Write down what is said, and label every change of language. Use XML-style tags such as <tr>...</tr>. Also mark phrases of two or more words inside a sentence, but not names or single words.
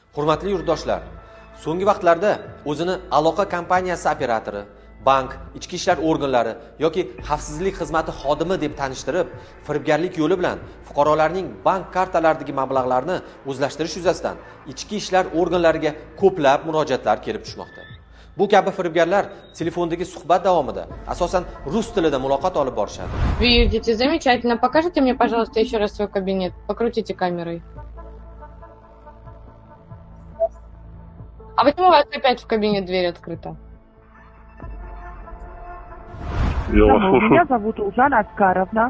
<uz>Hurmatli yurtdoshlar, so'nggi vaqtlarda o'zini aloqa kompaniyasi operatori, bank, ichki ishlar organlari yoki xavfsizlik xizmati xodimi deb tanishtirib, firibgarlik yo'li bilan fuqarolarning bank kartalaridagi mablag'larni o'zlashtirish yuzasidan ichki ishlar organlariga ko'plab murojaatlar kelib tushmoqda. Bu kabi firibgarlar telefondagi suhbat davomida asosan rus tilida muloqot olib borishadi.</uz> <ru>Видите, замечательно. Покажите мне, пожалуйста, еще раз свой кабинет. Покрутите камерой. А почему у вас опять в кабинет дверь открыта? Меня зовут Ужана Аскаровна.</ru>